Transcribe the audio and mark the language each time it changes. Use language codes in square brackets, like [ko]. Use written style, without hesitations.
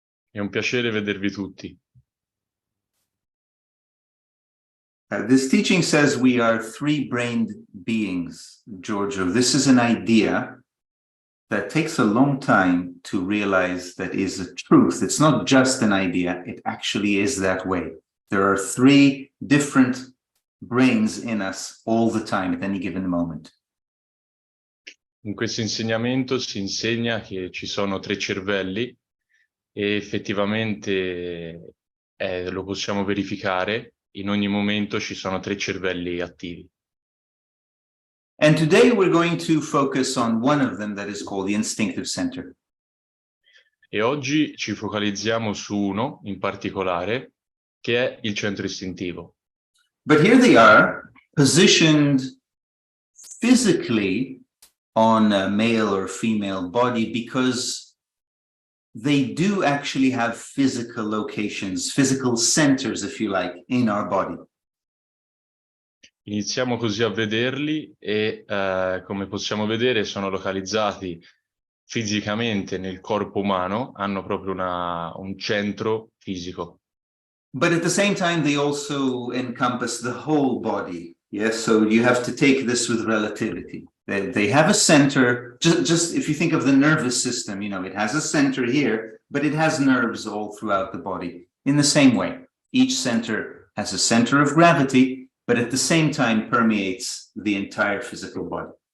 [it] È un piacere vedervi tutti. [en] This teaching says we are three-brained beings, Giorgio. This is an idea that takes a long time to realize that is a truth. It's not just an idea, it actually is that way. There are three different brains in us all the time at any given moment. [it] In questo insegnamento si insegna che ci sono tre cervelli e effettivamente lo possiamo verificare. In ogni momento ci sono tre cervelli attivi. [en] And today we're going to focus on one of them that is called the instinctive center. [it] E oggi ci focalizziamo su uno in particolare, che è il centro istintivo. [en] But here they are, positioned physically on a male or female body because they do actually have physical locations, physical centers, if you like, in our body. [it] Iniziamo così a vederli e come possiamo vedere sono localizzati fisicamente nel corpo umano, hanno proprio un centro fisico. [en] But at the same time, they also encompass the whole body. Yes, so you have to take this with relativity. They have a center, just if you think of the nervous system, you know, it has a center here, but it has nerves all throughout the body. In the same way, each center has a center of gravity, but at the same time permeates the entire physical body.